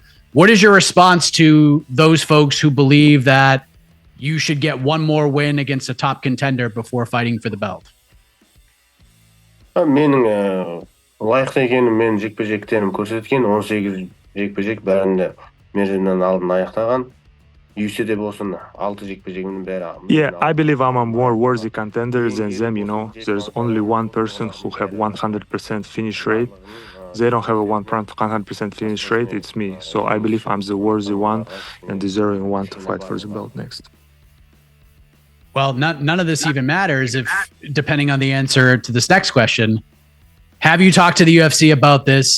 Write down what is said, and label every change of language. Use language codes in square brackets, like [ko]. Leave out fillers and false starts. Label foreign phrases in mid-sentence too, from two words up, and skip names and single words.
[en] What is your response to those folks who believe that you should get one more win against a top contender before fighting for the belt? [kk] Менің лайықты екенім мен жекпе-жектерім көрсеткен, 18 жекпе-жек бәрінде мерзімнен алдын аяқтаған. UFC'de болсын 6 жекпе-жегімнің бәрі. [en] Yeah, I believe I'm a more worthy contender than them, There's only one person who have 100% finish rate. They don't have a 100% finish rate, it's me. So I believe I'm the worthy one and deserving one to fight for the belt next. Well, none of this even matters if, depending on the answer to this next question, have you talked to the UFC about this?